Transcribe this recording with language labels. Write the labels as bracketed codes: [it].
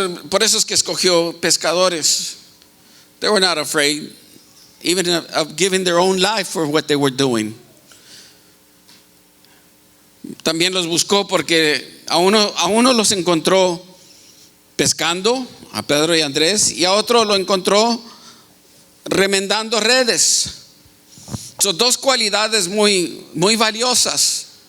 [es] Por eso es que escogió pescadores. [en] They were not afraid even of giving their own life for what they were doing. [es] También los buscó porque a uno los encontró pescando, a Pedro y Andrés, y a otro lo encontró remendando redes. Son dos cualidades muy, muy valiosas.